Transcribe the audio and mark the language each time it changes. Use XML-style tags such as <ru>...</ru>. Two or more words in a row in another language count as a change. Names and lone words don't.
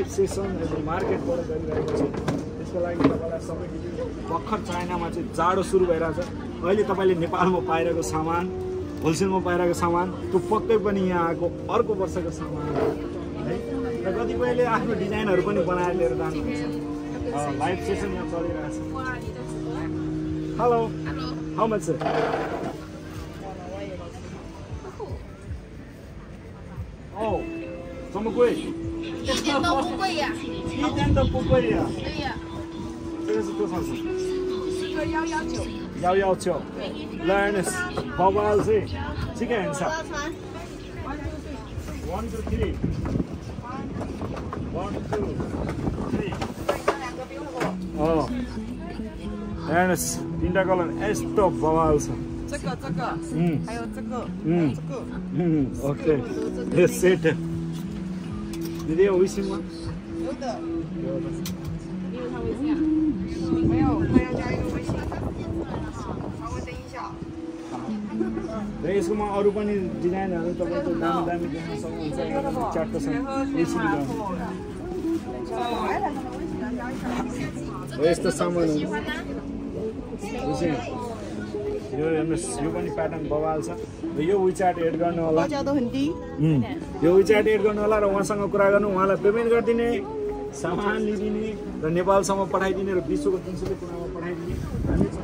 <ne>सेसन एकदम मार्केटबाट गरिरहेको छौँ त्यसको लागि तपाईँलाई सबै भर्खर चाइनामा चाहिँ जाडो सुरु भइरहेछ अहिले तपाईँले नेपालमा पाइरहेको सामान होलसेलमा पाइरहेको सामान त्यो पक्कै पनि यहाँ आएको अर्को वर्षको सामान है र कतिपयले आफ्नो डिजाइनहरू पनि बनाएर लिएर जानुहुन्छ लाइभ सेसन यहाँ चलिरहेछ</ne> <en>hello how much sir</en> <zh>哦，怎么贵？一点都不贵呀！一点都不贵呀！对呀。这个是多少钱？这个119。 119。Learners， 包包是这个很少。1 2 3。1 2 3。哦。Learners，</zh> <ne>3टा कलर यस्तो बवाल छ。</ne> <zh>这个，还有这个，这个，OK， 这set，你的有微信吗？有的。你有他微信啊？没有，他要加一个微信。稍微等一下。</zh> <ne>र यसकोमा अरू पनि डिजाइनहरू तपाईको दामी दामी देख्न सक्नुहुन्छ च्याटसँग 微信 गर्नु यस्तो सामान यो हेर्नुहोस् यो पनि प्याटर्न बवाल छ र यो विचार्ट एड गर्नु होला यो विचार्ट एड गर्नु होला र उहाँसँग कुरा गर्नु उहाँलाई पेमेन्ट गरिदिने सामान लिदिने र नेपालसम्म पठाइदिने र विश्वको 300 कुनामा पठाइदिने हामी</ne>